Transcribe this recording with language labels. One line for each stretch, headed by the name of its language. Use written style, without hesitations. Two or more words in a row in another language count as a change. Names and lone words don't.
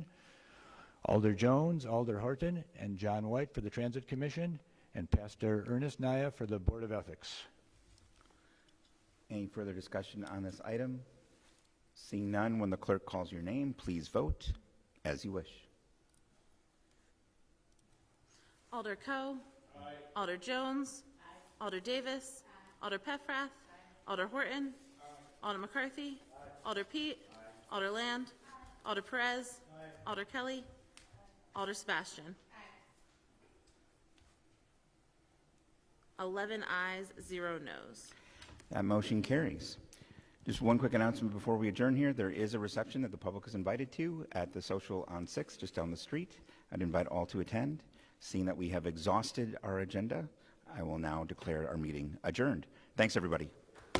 English: Alder Jones, Alder Horton, and John White for the Transit Commission, and Pastor Ernest Naya for the Board of Ethics. Any further discussion on this item? Seeing none, when the clerk calls your name, please vote as you wish. Alder Coe. Aye. Alder Jones. Aye. Alder Davis. Aye. Alder Paffrath. Aye. Alder Horton. Aye. Alder McCarthy. Aye. Alder Pete. Aye. Alder Land. Aye. Alder Perez. Aye. Alder Kelly. Aye. Alder Sebastian. Aye. 11 ayes, 0 noes. That motion carries. Just one quick announcement before we adjourn here. There is a reception that the public is invited to at the Social on 6th, just down the street. I'd invite all to attend. Seeing that we have exhausted our agenda, I will now declare our meeting adjourned. Thanks, everybody.